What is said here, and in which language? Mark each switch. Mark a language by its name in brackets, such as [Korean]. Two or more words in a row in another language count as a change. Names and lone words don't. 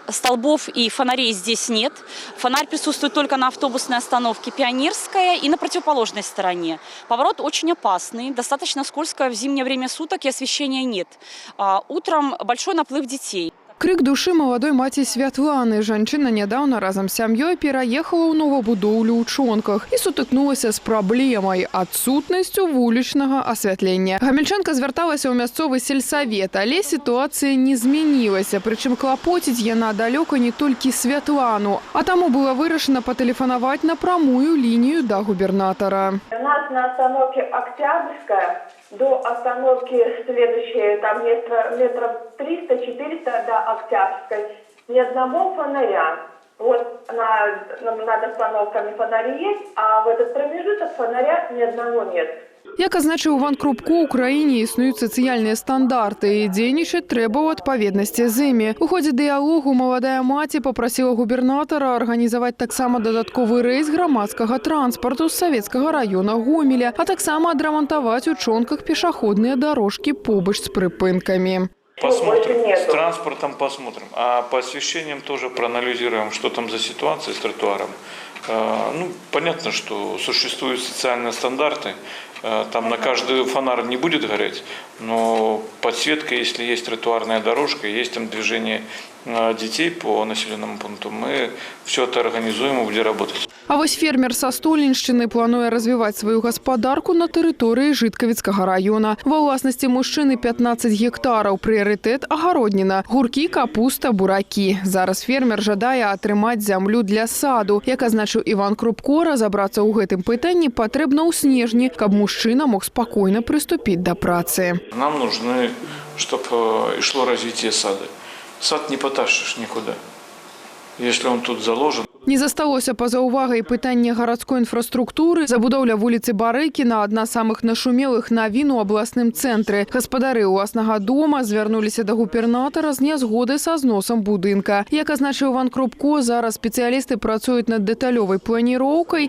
[Russian] Столбов и фонарей здесь нет. Фонарь присутствует только на автобусной остановке Пионерская и на противоположной стороне. Поворот очень опасный, достаточно скользко в зимнее время суток и освещения нет. Утром большой наплыв детей. Крик души молодой маці Святланы. [Belarusian] Жанчына нядаўна разам з сям'ёй пераехала ў новабудоўлю ў Чонках і сутыкнулася з праблемай – адсутнасцю вулічнага асвятлення. Гамельчанка звярталася ў мясцовы сельсавет, але сітуацыя не змянілася. Прычым клапоціць яна далёка не толькі Святлану. А таму было вырашана патэлефанаваць на прамую лінію да губернатара. [Russian] У нас на остановке Октябрьская до остановки следующей, там метров 300-400 до Октябрьской, ни одного фонаря. Вот над остановками фонари есть, а в этот промежуток фонаря ни одного нет. [Belarusian] Як азначыў Іван Крупко, у краіне існуюць сацыяльныя стандарты і дзейнічаць трэба ў адпаведнасці з імі. У ходзе дыялогу маладая маці папрасіла губернатара арганізаваць таксама дадатковы рэйс грамадскага транспарту з савецкага раёна Гомеля, а таксама адрамантаваць у Чонках пешаходныя дарожкі побач з прыпынкамі. [Russian] Посмотрим, с транспортом посмотрим, а по освещениям тоже проанализируем, что там за ситуация с тротуаром. Ну, понятно, что существуют социальные стандарты, там на каждый фонарь не будет гореть, но подсветка, если есть тротуарная дорожка, есть там движение детей по населенному пункту, мы все это организуем и будем работать. [Belarusian] А вось фермер са Століншчыны плануе развіваць сваю гаспадарку на тэрыторыі Жыткавіцкага раёна. Ва ўласнасці мужчыны 15 гектараў, прыярытэт агародніна, гуркі, капуста, буракі. Зараз фермер жадае атрымаць зямлю для саду. Як азначыў Іван Крупко, разабрацца ў гэтым пытанні патрэбна ў снежні, каб мужчына мог спакойна прыступіць да працы. [Russian] Нам нужны, чтобы шло развитие сада. Сад не потащишь никуда, если он тут заложен. [Belarusian] Не засталося па-за ўвагай пытанне гарадской інфраструктуры. Забудоўля вуліцы Барыкіна – адна з самых нашумелых навін у абласным цэнтры. Гаспадары ўласнага дома звярнуліся да губернатара з нязгодай са зносам будынка. Як азначыў Іван Крупко, зараз спецыялісты працуюць над дэталёвай планіроўкай.